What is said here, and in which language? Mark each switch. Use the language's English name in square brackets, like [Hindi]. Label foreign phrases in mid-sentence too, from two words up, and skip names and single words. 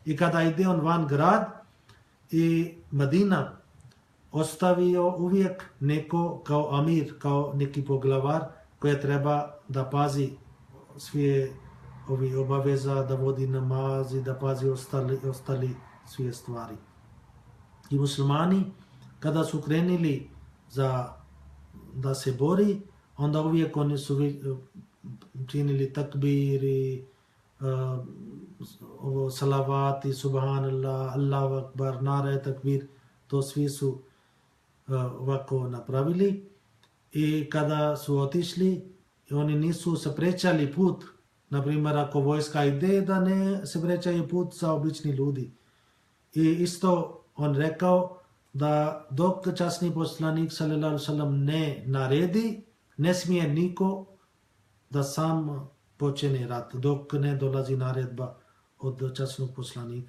[Bosnian] I kada ide on van grad i Medina, ostavio uvijek neko kao amir, kao neki poglavar koji treba da pazi sve ovi obaveza, da vodi namaz i da pazi ostali sve stvari. I muslimani kada su krenili da se bori, onda uvijek oni su činili takbir i salavati, [Arabic] سبحان الله، الله أكبر, [Urdu] نعرۂ تکبیر, [Bosnian] to svi su ovako napravili. I kada su otišli, oni nisu se prečali put, na primjer ako vojska ide, da ne se prečaju put za obični ljudi. I isto on rekao da dok časni poslanik sallallahu alejhi ve sellem ne naredi, ne smije niko da sam počne rat, dok ne dolazi naredba od časnog poslanika.